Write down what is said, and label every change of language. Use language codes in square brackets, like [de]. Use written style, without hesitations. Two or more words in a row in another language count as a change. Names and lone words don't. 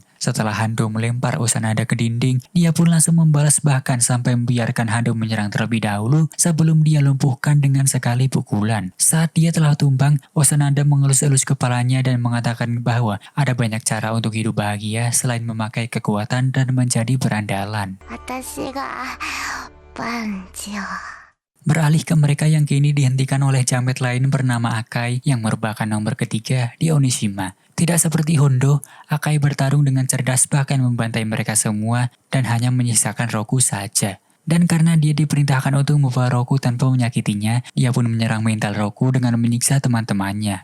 [id] Setelah Hando melempar Osanada ke dinding, dia pun langsung membalas bahkan sampai membiarkan Hando menyerang terlebih dahulu sebelum dia lumpuhkan dengan sekali pukulan. Saat dia telah tumbang, Osanada mengelus-elus kepalanya dan mengatakan bahwa ada banyak cara untuk hidup bahagia selain memakai kekuatan dan menjadi berandalan. [ja] 私がパンチを [id] Beralih ke mereka yang kini dihentikan oleh jamet lain bernama Akai yang merupakan nomor ketiga di Onishima. Tidak seperti Hondo, Akai bertarung dengan cerdas bahkan membantai mereka semua dan hanya menyisakan Roku saja. Dan karena dia diperintahkan untuk membawa Roku tanpa menyakitinya, dia pun menyerang mental Roku dengan menyiksa teman-temannya.